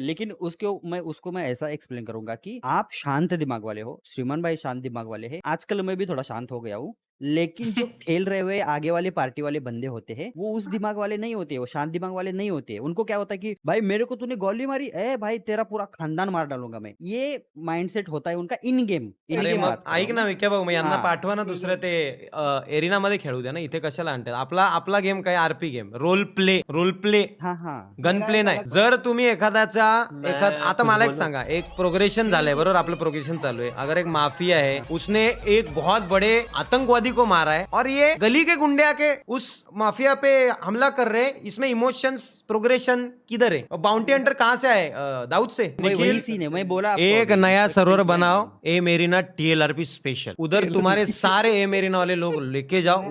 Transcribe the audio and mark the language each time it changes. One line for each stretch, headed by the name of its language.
Hindi: लेकिन उसको मैं ऐसा एक्सप्लेन करूंगा कि आप शांत दिमाग वाले हो. श्रीमान भाई शांत दिमाग वाले हैं. आजकल मैं भी थोड़ा शांत हो गया हूँ. लेकिन जो खेल रहे हुए आगे वाले पार्टी वाले बंदे होते हैं वो उस दिमाग वाले नहीं होते, वो शांत दिमाग वाले नहीं होते. उनको क्या होता है कि भाई मेरे को तूने गोली मारी, ए भाई तेरा पूरा खानदान मार डालूंगा मैं. ये माइंडसेट होता है उनका इन गेम.
Marathi: अरे मग ऐक ना विक्या भाऊ मग यांना हाँ. पाठवा ना दुसरं ते एरिना मध्ये खेळू द्या ना. इथे कशाला आणतात. आपला गेम काय आरपी गेम रोल प्ले हाँ. गन प्ले नाही. जर तुम्ही एखाद्याचा आता मला एक सांगा एक प्रोग्रेशन झालंय बरोबर. आपलं प्रोग्रेशन चालू है.
Hindi: अगर एक माफिया है उसने एक बहुत बड़े आतंकवादी को मारा है और ये गली के गुंडे आके उस माफिया पे हमला कर रहे हैं. इसमें इमोशंस प्रोग्रेशन किधर है. बाउंटी हंटर कहाँ से आए. दाऊद से. वही सीन है मैं बोला आपको एक अभी. नया सर्वर बनाओ ए मेरीना TLRP स्पेशल. उधर तुम्हारे सारे ए मेरीना वाले लोग लेके जाओ.